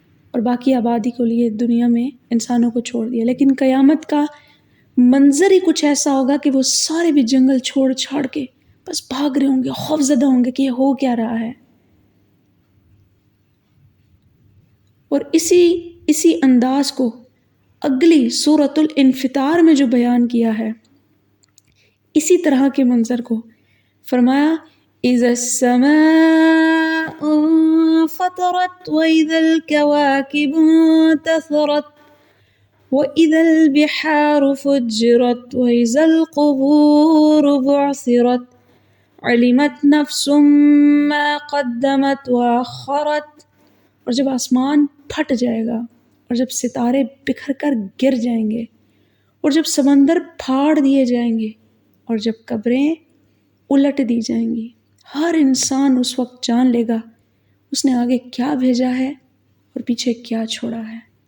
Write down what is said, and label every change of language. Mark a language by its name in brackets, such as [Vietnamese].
[Urdu] اور باقی آبادی کے لیے دنیا میں انسانوں کو چھوڑ دیا، لیکن قیامت کا منظر ہی کچھ ایسا ہوگا کہ وہ سارے بھی جنگل چھوڑ چھاڑ کے بس بھاگ رہے ہوں گے، خوف زدہ ہوں گے کہ یہ ہو کیا رہا ہے۔ اور اسی انداز کو اگلی سورۃ الانفطار میں جو بیان کیا ہے، اسی طرح کے منظر کو [Arabic] فرمایا اذا السماء انفطرت واذا الكواكب انتثرت واذا البحار فجرت واذا القبور بعثرت علمت نفس ما قدمت واخرت. [Urdu] اور جب آسمان پھٹ جائے گا اور جب ستارے بکھر کر گر جائیں گے اور جب سمندر پھاڑ دیے جائیں گے اور جب قبریں الٹ دی جائیں گی، ہر انسان اس وقت جان لے گا اس نے آگے کیا بھیجا ہے اور پیچھے کیا چھوڑا ہے.